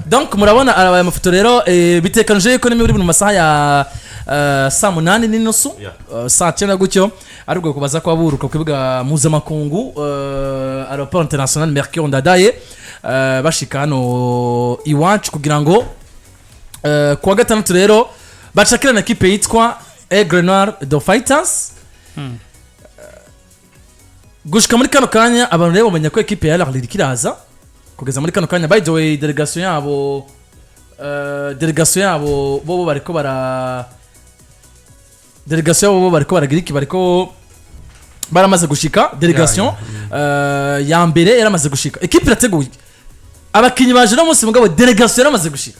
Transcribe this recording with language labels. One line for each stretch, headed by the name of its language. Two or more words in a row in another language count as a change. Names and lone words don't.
Rundi: donc murabona aya mafoto rero bitekanije ko muri mu masaha ya saa 8:30 saa 9 gutyo ariko kubaza ko aburuka ku kibuga mpuzamakungu
French: aeroport international
Rundi: Mercure Ndadaye bashika hano iwacu kugira ngo kuwa gatandatu rero bacakira na equipe yitwa Aigle Noire the Fighters gushika muri kano kanya abantu rero bamenya ko equipe ya Ahly ikiraza kugeza muri kano kanya
English: by the way
Rundi: delegation yabo delegation yabo bo bariko bara delegation bo bariko baragira iki bariko baramaze gushika delegation ya mbere yaramaze gushika equipe irateguye abakinyi baje no munsi mugabo delegation yaramaze gushika